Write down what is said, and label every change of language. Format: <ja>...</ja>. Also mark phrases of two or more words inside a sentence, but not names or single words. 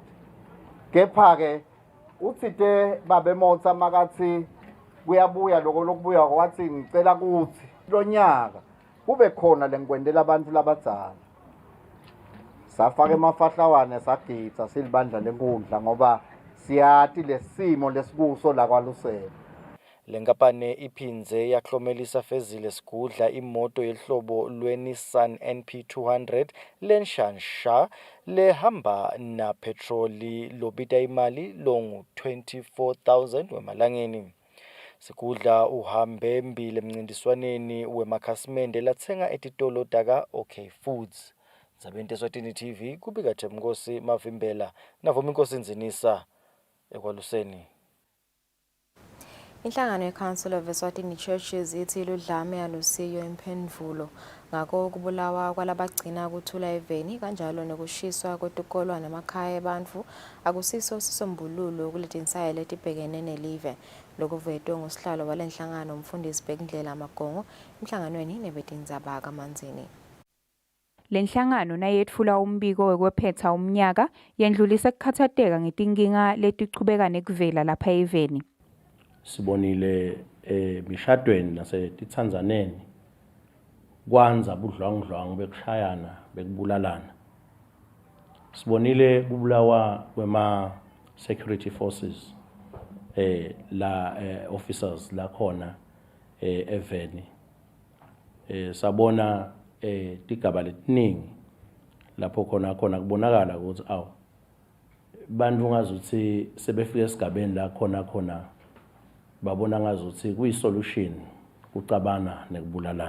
<ss>Kepha ke uthite babeMotha makathi kuyabuya lokho lokubuya kwathi ngicela ukuthi lonyaka kube khona lengikwendela abantu labadzala. Safaka emafahlawane sagitsa silibandla lenkundla ngoba siyati lesimo lesikuso la kwalusela. Le nkampani iphindze yaklomelisa fezile sigudla imoto yehlobo lwe-Nissan NP200 lenshansha lehamba na petroli lobita imali longu 24,000 wemalangeni. Sigudla uhambe mbili emncintiswaneni wemakhasimende latsenga etitolo taka OK Foods. Ndzabeni Eswatini TV kubika Themnkosi Mavimbela navuma inkosi Nzinisa ekwaluseni. Inhlangano ye-Council of Eswatini Churches ithi ludlame alusiyo imphendvulo ngako ukubulawa kwalabagcina kuthula eveni kanjalo nokushiswa kwetikolo nemakhaya ebantfu akusiso sisombululo kuletinsaye letibhekene nelive. Lokuvetwe ngusihlalo walenhlangano umfundisi Bhekindlela Magongo emhlanganweni nebetindzaba kaManzini. Lenhlangano nayetfula umbiko wekwephetha umnyaka yendlulisa kukhathateka ngetinkinga letichubeka nekuvela lapha eveni. Sibonile emishadweni nasetitsanzaneni kwanza budlwangudlwangu bekushayana bekubulalana. Sibonile kubulawa kwema</ss> <en>security forces</en> <ss>la officers la khona eveni. Sabona tigaba letiningi lapho khona kubonakala ukuthi bantu ngazuthi sebefika esigabeni la khona babona ngazuthi kuyisolution kucabana nekubulalana.</ss>